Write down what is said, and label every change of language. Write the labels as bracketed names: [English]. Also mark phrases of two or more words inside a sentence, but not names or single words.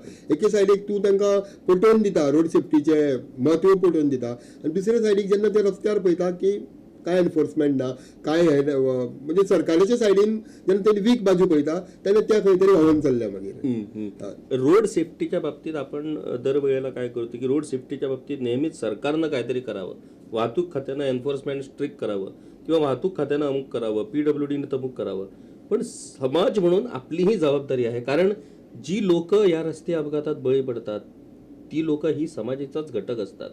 [Konkani] एके सायडीक तूं तांकां पटोवन दिता [English] road safety [Konkani] म्हत्व पटोवन दिता आनी दुसरे सायडीक जेन्ना ते रस्त्यार पळयता की काय एनफोर्समेंट ना, काय हे म्हणजे सरकाराच्या सायडीन जेन्ना तेणी वीक बाजू पळयता तेन्ना त्या खंय तरी व्हांवून चल्ल्या मागीर. [English] road safety [Marathi] बाबतीत आपण दरवेळेला काय करतो की [English] road safety [Marathi] बाबतीत नेहमीच सरकारनं काहीतरी करावं, वाहतूक खात्यानं [English] enforcement strict [Marathi] करावं किंवा वाहतूक खात्यानं अमुक करावं, PWDने तमुक करावं. पण समाज म्हणून आपली ही जबाबदारी आहे, कारण जी लोक या रस्ते अपघातात बळी पडतात ती लोक ही समाजाचाच घटक असतात.